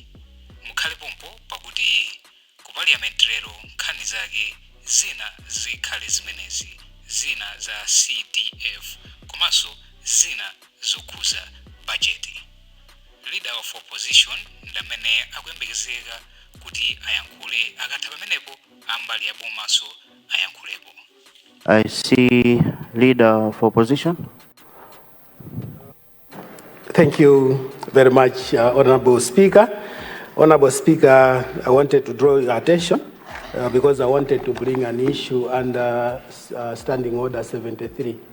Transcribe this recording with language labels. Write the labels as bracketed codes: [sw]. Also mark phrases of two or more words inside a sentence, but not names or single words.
[ny] Mukhale pompo pakuti ku parliament lero nkhani zake zina zikhale zimenezi, zina za CDF komanso zina zokhuza budget. [en] Leader of opposition [ny] ndamene akuyembekezeka kuti ayankhule, akatha pamenepo ambali ya bomaso ayankhulepo. [en] I see leader of opposition. Thank you very much, Honorable Speaker. Honorable Speaker, I wanted to draw your attention because I wanted to bring an issue under Standing Order 73.